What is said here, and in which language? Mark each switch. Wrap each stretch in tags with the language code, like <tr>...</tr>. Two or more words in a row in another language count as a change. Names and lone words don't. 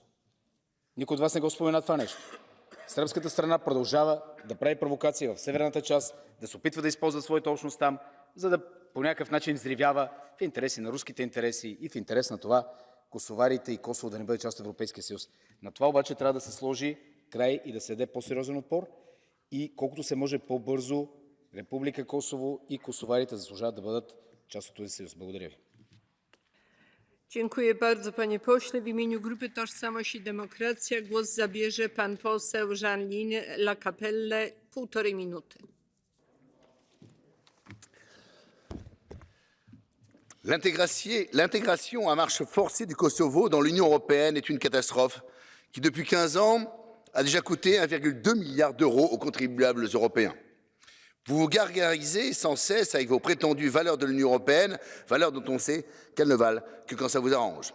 <bg>Никой от вас не го спомена това нещо. Сръбската страна продължава да прави провокации в северната част, да се опитва да използва своята общност там, за да по някакъв начин взривява в интереси на руските интереси и в интерес на това косоварите и Косово да не бъде част от Европейския съюз. На това обаче трябва да се сложи край и да се даде по-сериозен отпор и колкото се може по-бързо Република Косово и косоварите заслужават да бъдат част от този съюз. Благодаря ви.</bg> <pl>Dziękuję bardzo, panie pośle. W imieniu Grupy Tożsamość i Demokracja głos zabierze pan poseł Jean-Lin Lacapelle. 1,5 minuty.</pl> <fr>L'intégration à marche forcée du Kosovo dans l'Union européenne est une catastrophe qui, depuis 15 ans, a déjà coûté 1,2 milliard d'euros aux contribuables européens. Vous vous gargarisez sans cesse avec vos prétendues valeurs de l'Union européenne, valeurs dont on sait qu'elles ne valent que quand ça vous arrange.</fr>